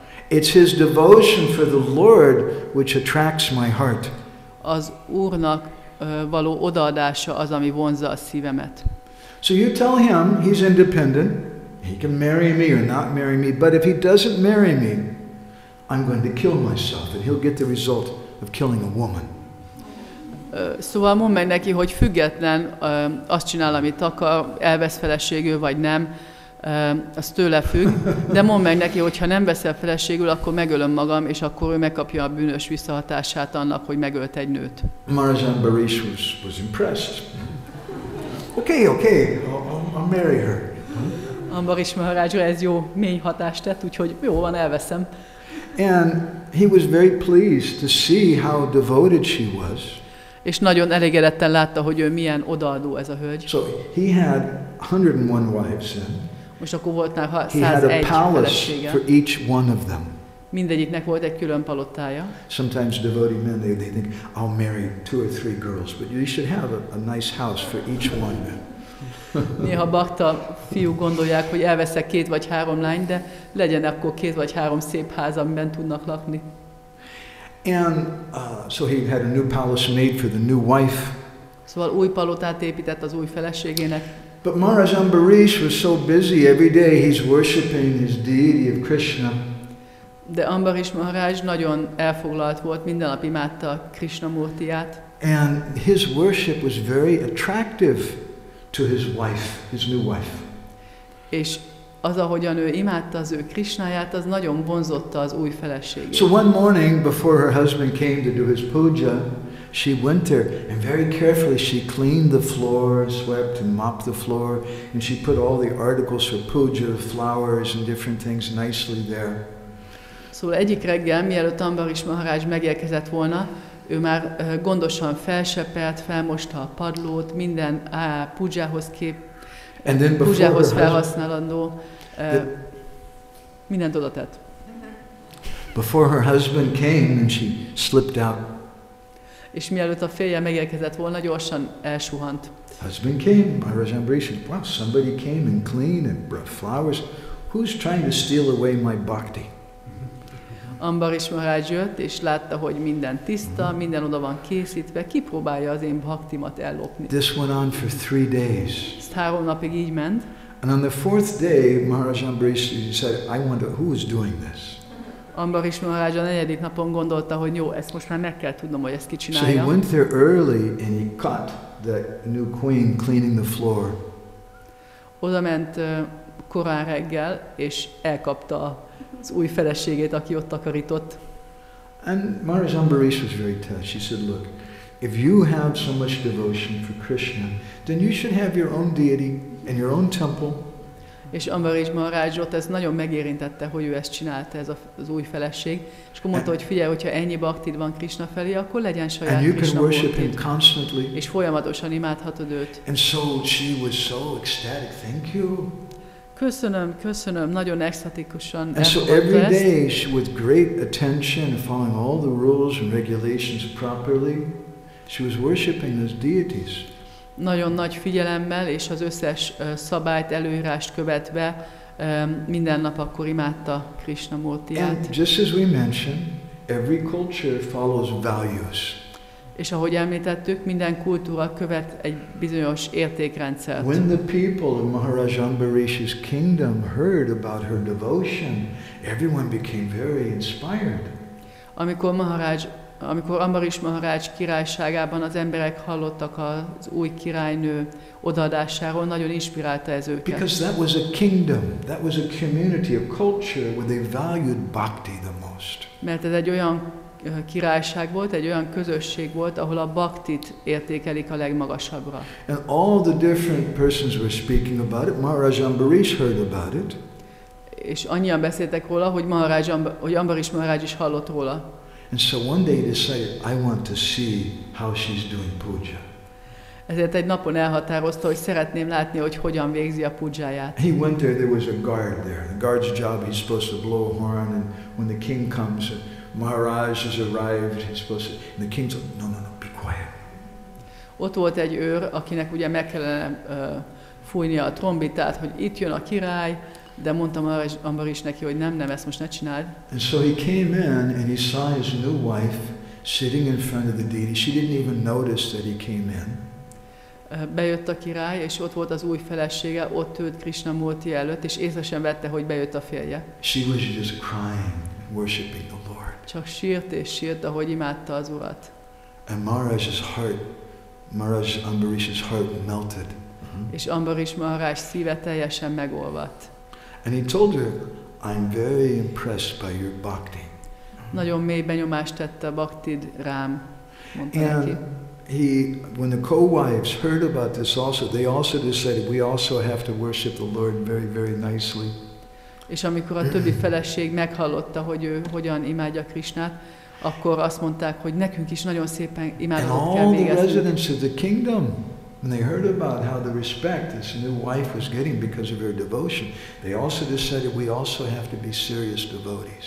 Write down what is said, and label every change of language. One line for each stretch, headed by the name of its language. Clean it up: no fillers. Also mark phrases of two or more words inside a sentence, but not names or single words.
English: It's his devotion for the Lord which attracts my heart.
Hungarian: Az Úrnak való odaadása az, ami vonzza a szívemet.
English: So you tell him he's independent. He can marry me or not marry me. But if he doesn't marry me, I'm going to kill myself, and he'll get the result of killing a woman.
Hungarian: Szóval mondd meg neki, hogy független, azt csinál, amit akar, elvesz feleségül vagy nem, az tőle függ, de mondd meg neki, hogy ha nem veszel feleségül, akkor megölöm magam, és akkor ő megkapja a bűnös visszahatását annak, hogy megölt egy nőt.
English: Mādhavānanda was impressed. Okay, I'll marry her.
Hungarian: Ambarish Maharajra ez jó mély hatást tett, úgyhogy jó van, elveszem.
English: And he was very pleased to see how devoted she was.
Hungarian: És nagyon elégedetten látta, hogy ő milyen odaadó ez a hölgy.
English: So he had 101 wives then.
Hungarian: Most akkor volt már
English: He had a 101 palace
Hungarian: felesége.
English: for each one of them.
Hungarian: Mindegyiknek volt egy külön palotája.
English: Sometimes devoted men, they think, I'll marry 2 or 3 girls, but you should have a nice house for each one.
Hungarian: Néha bakta fiúk gondolják, hogy elveszek 2 vagy 3 lányt, de legyen akkor 2 vagy 3 szép ház, amiben tudnak lakni.
English: And so he had a new palace made for the new wife.
Hungarian: Szóval új palotát épített az új feleségének.
English: But Mādhavānanda was so busy every day he's worshiping his deity of Krishna.
Hungarian: De Ambarish Maharaj nagyon elfoglalt volt, minden nap imádta Krishna murtiát.
English: And his worship was very attractive to his wife, his new wife.
Hungarian: És az, ahogyan ő imádta az ő Krishnáját, az nagyon vonzotta az új feleségét.
English: So one morning before her husband came to do his puja, she went there and very carefully she cleaned the floor, swept and mopped the floor, and she put all the articles for puja, flowers and different things nicely there.
Hungarian: Szóval egyik reggel, mielőtt Ambarish Maharaj megérkezett volna, ő már gondosan felsepelt, felmosta a padlót, minden pujához felhasználandó, mindent oda tett.
English: Before her husband came and she slipped out.
Hungarian: És mielőtt a férje megérkezett volna, gyorsan elsuhant.
English: Husband came, Mādhavānanda said, wow, somebody came and cleaned and brought flowers. Who's trying to steal away my bhakti?
Hungarian: Ambarish Maharaj jött, és látta, hogy minden tiszta, minden oda van készítve, ki próbálja az én bhaktimat ellopni.
English: This went on for 3 days.
Hungarian: Ezt 3 napig így ment.
English: And on the 4th day, Mādhavānanda said, I wonder who is doing this.
Hungarian: Ambarish Maharaj a 4. napon gondolta, hogy jó, ezt most már meg kell tudnom, hogy ezt ki
English: So
Hungarian: csinálja.
English: he went there early and he caught the new queen cleaning the floor.
Hungarian: Oda ment korán reggel, és elkapta az új feleségét, aki ott takarított.
English: And Mādhavānanda was very touched. She said, look, if you have so much devotion for Krishna, then you should have your own deity and your own temple.
Hungarian: És Ambarish Maharajot ez nagyon megérintette, hogy ő ezt csinálta, ez az új feleség. És akkor mondta, hogy figyelj, hogyha ennyi baktid van Krishna felé, akkor legyen saját Krishna murtid. És folyamatosan imádhatod őt.
English: And so she was so ecstatic. Thank you.
Hungarian: Köszönöm, nagyon extatikusan
English: And so every day, she, with great attention, following all the rules and regulations properly, she was worshiping those deities.
Hungarian: Nagyon nagy figyelemmel és az összes szabályt, előírást követve minden nap akkor imádta Krishna murtiját.
English: And just as we mentioned, every culture follows values.
Hungarian: És ahogy említettük, minden kultúra követ egy bizonyos értékrendszert.
English: When the people of Mādhavānanda's kingdom heard about her devotion, everyone became very inspired.
Hungarian: Amikor Ambarish Maharaj királyságában az emberek hallottak az új királynő odaadásáról, nagyon inspirálta ez őket.
English: Because that was a kingdom, that was a community, a culture where they valued bhakti the most. Mert ez egy olyan királyság volt, egy olyan közösség volt, ahol a bhaktit értékelik a legmagasabbra. And all the different persons were speaking about it. Mādhavānanda heard about it.
Hungarian: És annyian beszéltek róla, hogy Ambarish Maharaj is hallott róla.
English: And so one day he decided, I want to see how she's doing puja.
Hungarian: Ezért egy napon elhatározta, hogy szeretném látni, hogy hogyan végzi a pudzsáját.
English: He went there was a guard there. The guard's job, he's supposed to blow a horn, and when the king comes, Maharaj has arrived, he's supposed to, and the king's like, no, be quiet.
Hungarian: Ott volt egy őr, akinek ugye meg kellene fújnia a trombitát, hogy itt jön a király, de mondtam Ambarish neki, hogy nem, ezt most ne csináld.
English: And so he came in and he saw his new wife sitting in front of the deity. She didn't even notice that he came in.
Hungarian: Bejött a király, és ott volt az új felesége, ott ült Krishnamurti előtt, és észre sem vette, hogy bejött a férje.
English: She was just crying, worshiping the Lord.
Hungarian: Csak sírt és sírt, ahogy imádta az Urat.
English: And Maharaj Ambarish's heart melted.
Hungarian: És Ambarish Maharaj szíve teljesen megolvadt.
English: And he told her, I'm very impressed by your bhakti.
Hungarian: Nagyon mély benyomást tette a bhaktid rám, mondta neki.
English: When the co-wives heard about this also, they also decided we also have to worship the Lord very, very nicely.
Hungarian: És amikor a többi feleség meghallotta, hogy ő hogyan imádja Krisnát, akkor azt mondták, hogy nekünk is nagyon szépen imádatot kell végezni.
English: And all the residents of the kingdom, when they heard about how the respect this new wife was getting because of her devotion, they also decided we also have to be serious devotees.